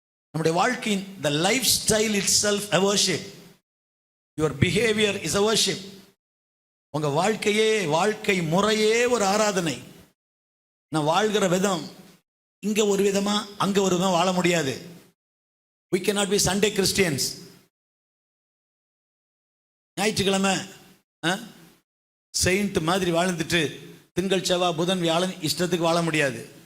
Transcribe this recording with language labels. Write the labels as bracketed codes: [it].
[ta] நம்முடைய வாழ்க்கையின் [en] the lifestyle itself a worship. Your behavior is a worship. [ta] உங்க வாழ்க்கையே, வாழ்க்கை முறையே ஒரு ஆராதனை. நான் வாழ்கிற விதம் இங்க ஒரு விதமா அங்க ஒரு விதமா வாழ முடியாது. [en] We cannot be Sunday Christians. [ta] ஞாயிற்றுக்கிழமை செயின்ட் மாதிரி வாழ்ந்துட்டு திங்கள் செவ்வாய் புதன் வியாழன் இஷ்டத்துக்கு வாழ முடியாது.